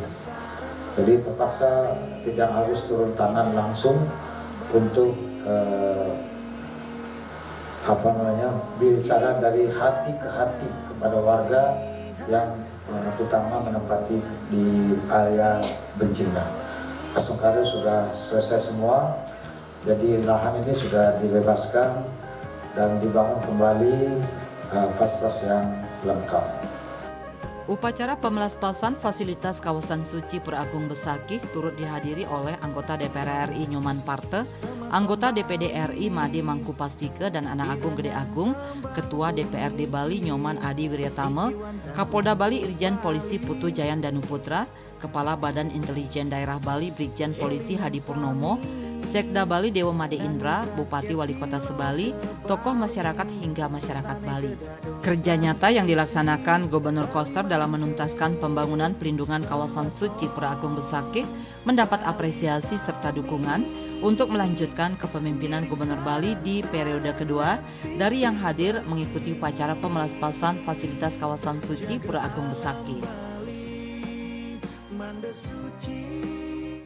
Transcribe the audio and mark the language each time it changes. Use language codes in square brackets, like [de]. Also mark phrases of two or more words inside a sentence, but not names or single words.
[id] Jadi terpaksa tidak harus turun tangan langsung untuk bicara dari hati ke hati kepada warga yang terutama menempati di area Bencinga. Astungkara sudah selesai semua, jadi lahan ini sudah dibebaskan dan dibangun kembali fasilitas yang lengkap. Upacara pemelaspasan fasilitas kawasan suci Pura Agung Besakih turut dihadiri oleh anggota DPR RI Nyoman Parte, anggota DPD RI Made Mangkupastike dan Anak Agung Gede Agung, Ketua DPRD Bali Nyoman Adi Wiryatama, Kapolda Bali Irjen Polisi Putu Jayan Danuputra, Kepala Badan Intelijen Daerah Bali Brigjen Polisi Hadi Purnomo, Sekda Bali Dewa Made Indra, Bupati Wali Kota Sebali, tokoh masyarakat hingga masyarakat Bali. Kerja nyata yang dilaksanakan Gubernur Koster dalam menuntaskan pembangunan pelindungan kawasan suci Pura Agung Besakih mendapat apresiasi serta dukungan untuk melanjutkan kepemimpinan Gubernur Bali di periode kedua dari yang hadir mengikuti upacara pemelaspasan fasilitas kawasan suci Pura Agung Besakih.